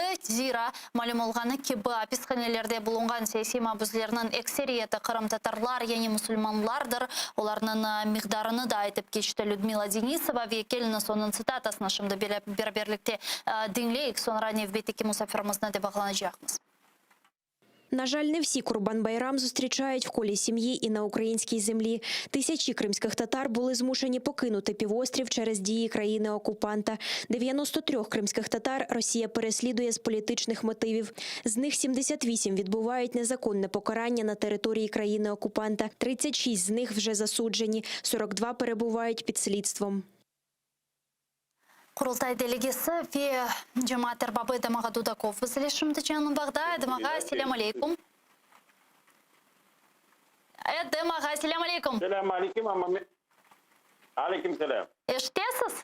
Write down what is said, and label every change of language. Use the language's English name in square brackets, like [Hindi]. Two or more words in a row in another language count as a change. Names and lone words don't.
[Crimean Tatar] Zira malum olğanı ki bu hapishanelerde bulungan siyasi mabuslarının ekseriyeti Kırım Tatarlar yani Müslümanlardır. Onların miqdarını da aytıp geçti Lyudmila Denisova ve keliniz onun sitatasını şimdi birlikte dinleyik. Sonra nevbeteki musafirimizni de bağlanacağımız. [Ukrainian] На жаль, не всі Курбан-Байрам зустрічають в колі сім'ї і на українській землі. Тисячі кримських татар були змушені покинути півострів через дії країни-окупанта. 93 кримських татар Росія переслідує з політичних мотивів. З них 78 відбувають незаконне покарання на території країни-окупанта. 36 з них вже засуджені, 42 перебувають під слідством. [Crimean Tatar] Kurultay delegesi ve Cemaat Erbabı Demağa Dudakov. Bizle şimdi canım bağda. Demağa [Arabic] السلام عليكم. [Crimean Tatar] Evet Demağa [Arabic] السلام عليكم. السلام عليكم ama عليكم السلام. Eşitesiz?